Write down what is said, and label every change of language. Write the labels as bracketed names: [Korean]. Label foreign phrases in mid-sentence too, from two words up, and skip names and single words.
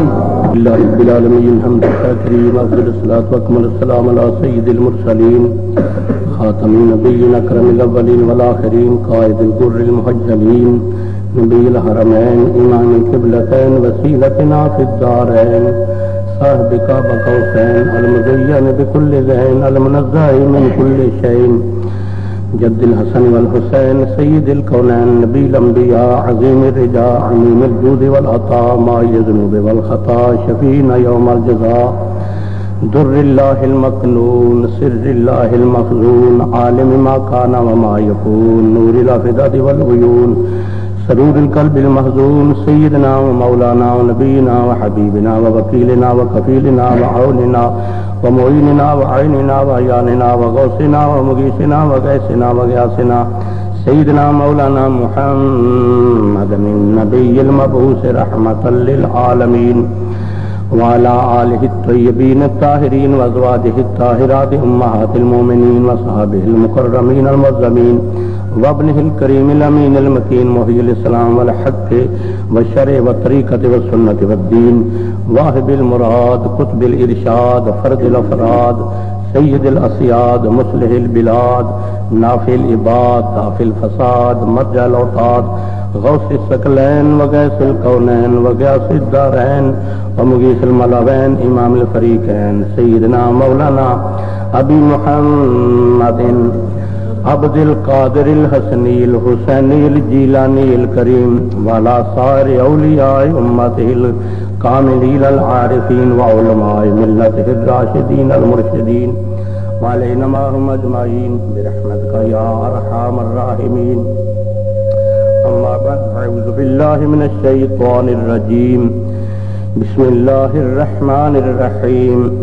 [Arabic] اللہ رب العالمین حمد الشاکرین افضل الصلاۃ واکمل السلام علی سید المرسلین خاتم النبیین اکرم الاولین والآخرین قائد الغر المحجلین نبی الحرمین امام القبلتین وسیلتنا فی الدارین صاحب کعبہ قوسین المزین بکل ذہن المنزہ من کل شیء جد الحسن والحسین سید الکونین نبی الانبیاء عظیم الرجاء عمیم الجود والعطاء مائی الذنوب والخطا شفیعنا یوم الجزاء در اللہ المکنون سر اللہ المخزون عالم ما کان وما یکون نور الافئدۃ والعیون سرور القلب المحزون سیدنا و مولانا و نبینا و حبیبنا و وکیلنا و کفیلنا و عوننا و معیننا و عیننا و عیاننا و غوثنا و مغیثنا و غیثنا و غیاثنا سیدنا مولانا محمد النبی المبعوث رحمتا للعالمین وعلى آلہ الطیبین الطاہرین و ازواجہ الطاہرات امہات المومنین و صحابہ المکرمین المعظمین وابنہ الکریم الامین المکین محی الاسلام والحق والشرع والطریقۃ والسنۃ والدین واہب المراد قطب الارشاد فرد الافراد سید الاسیاد مصلح البلاد نافع العباد دافع الفساد مرجع الاوتاد غوث الثقلین وغیث الکونین وغیاث الدارین ومغیث الملوین امام الفریقین سیدنا مولانا ابی محمد عبد القادر الحسنی الحسینی الجیلانی الکریم والا سائر اولیاء امتہ الکاملین العارفین وعلماء ملتہ الراشدین المرشدین وعلینا معهم اجمعین برحمتک یا ارحم الراحمین. اما بعد اعوذ باللہ من الشیطان الرجیم بسم اللہ الرحمن الرحیم.